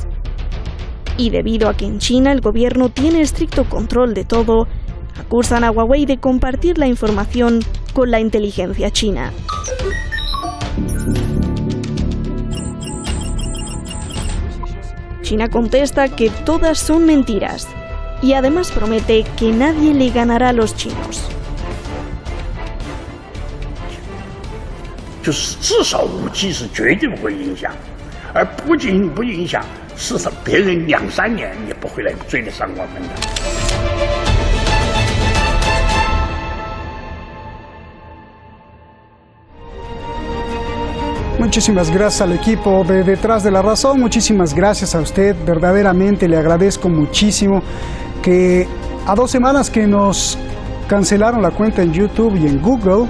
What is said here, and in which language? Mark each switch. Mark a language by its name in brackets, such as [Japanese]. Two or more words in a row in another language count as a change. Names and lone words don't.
[Spanish] Y debido a que en China el gobierno tiene estricto control de todo, acusan a Huawei de compartir la información con la inteligencia china. China contesta que todas son mentiras y además promete que nadie le ganará a los chinos. [Chinese] 就是至少5G 是绝对不会影响，而不仅不影响，事实上别人2、3年也不会来追得上我们的。 [Spanish] Muchísimas gracias al equipo de Detrás de la Razón, muchísimas gracias a usted, verdaderamente le agradezco muchísimo que a 2 semanas que nos cancelaron la cuenta en YouTube y en Google.